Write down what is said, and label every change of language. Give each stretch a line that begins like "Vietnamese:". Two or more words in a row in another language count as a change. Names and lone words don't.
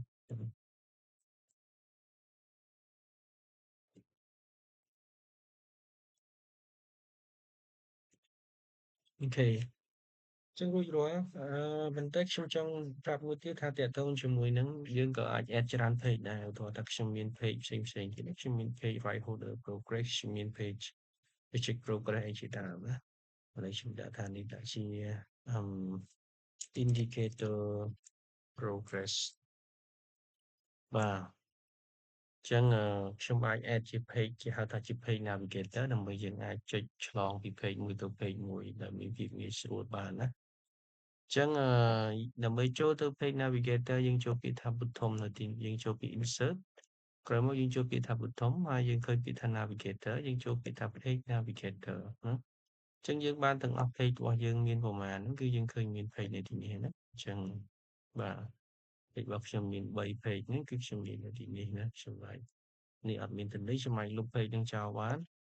Khmer: អូខេចឹងរួចរាល់បន្តិចខ្ញុំចង់ប្រាប់មួយទៀតថាតកតងជាមួយនឹងយើងក៏អាច add ច្រើន page ដែរឧទាហរណ៍ថាខ្ញុំមាន page ផ្សេងៗទៀតខ្ញុំមាន
English: page right holder progress
Khmer: ខ្ញុំមាន
English: page check progress
Khmer: អីជាដើមណាហើយខ្ញុំដាក់ថានេះដាក់ជា
English: indicator progress
Khmer: បាទចឹងខ្ញុំអាច add ជា page គេហៅថាជា
English: page navigator
Khmer: ដើម្បីយើងអាចចុចឆ្លងពី page មួយទៅ page មួយដែលមាន ភាពងាយស្រួលបានណាចឹងដើម្បីចូលទៅ
English: page navigator
Khmer: យើងចូលពាក្យថា bottom នៅទីយើងចូលពាក្យ insert ក្រោយមកយើងចូលពាក្យថា bottom ហើយយើងឃើញពាក្យថា navigator យើងចូលពាក្យថា
English: page navigator
Khmer: ណាចឹងយើងបានទាំងអស់ page របស់យើងមានប្រមាណហ្នឹងគឺយើងឃើញមាន page នៅទីនេះណាចឹងបាទ page របស់ខ្ញុំមាន3 page ហ្នឹងគឺខ្ញុំមាននៅទីនេះណាខ្ញុំអាចនេះអត់មានតម្លៃខ្ញុំអាចលុប page ហ្នឹងចោលបាន